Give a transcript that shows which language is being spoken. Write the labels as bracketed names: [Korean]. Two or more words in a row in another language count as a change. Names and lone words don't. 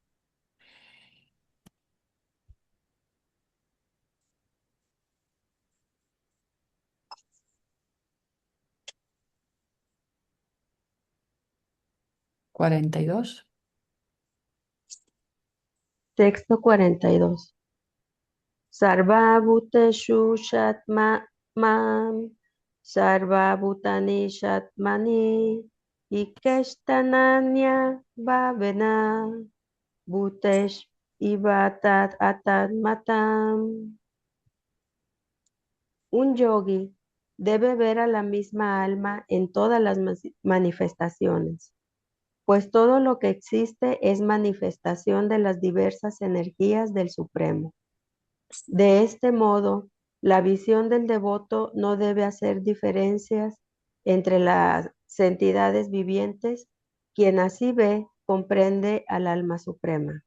[Spanish] ¿42? Texto 42. [Sanskrit] Sarva bhuteshu shatmam, sarva bhutani shatmani, ikeshtananya bhavena, bhutesh ivatat atadmatam. [Spanish] Un yogi debe ver a la misma alma en todas las manifestaciones, pues todo lo que existe es manifestación de las diversas energías del Supremo. De este modo, la visión del devoto no debe hacer diferencias entre las entidades vivientes, quien así ve, comprende al alma suprema.